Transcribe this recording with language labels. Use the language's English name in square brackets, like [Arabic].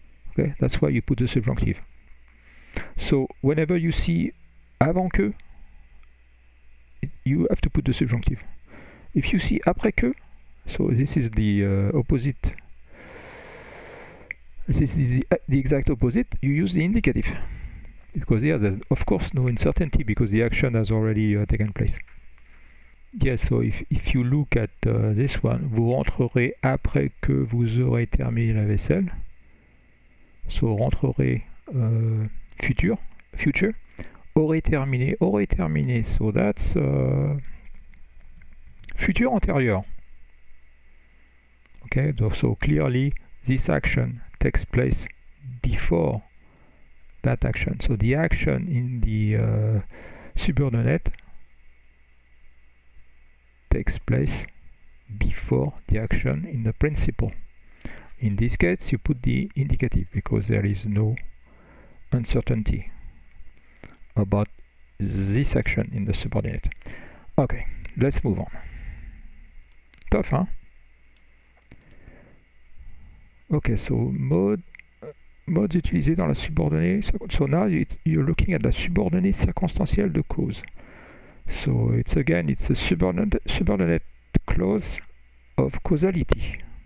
[English] Okay, that's why you put the subjunctive. So whenever you see [French] avant que, [English] you have to put the subjunctive. If you see [French] après que, [English] so this is the opposite. This is the exact opposite. You use the indicative, because here there's of course no uncertainty because the action has already taken place. Yes, so if you look at this one, [French] vous rentrerez après que vous aurez terminé la vaisselle. So rentrerez future, aurait terminé, [English] so that's [French] futur antérieur. [English] Okay, so clearly this action takes place before that action. So the action in the subordinate takes place before the action in the principal. In this case, you put the indicative because there is no uncertainty about this action in the subordinate. Okay, let's move on. Tough, huh? Okay, so [French] modes utilisés dans la subordonnée. [English] So now you're looking at the [French] subordonnée circonstancielle de cause. [English] So it's a subordinate clause of causality.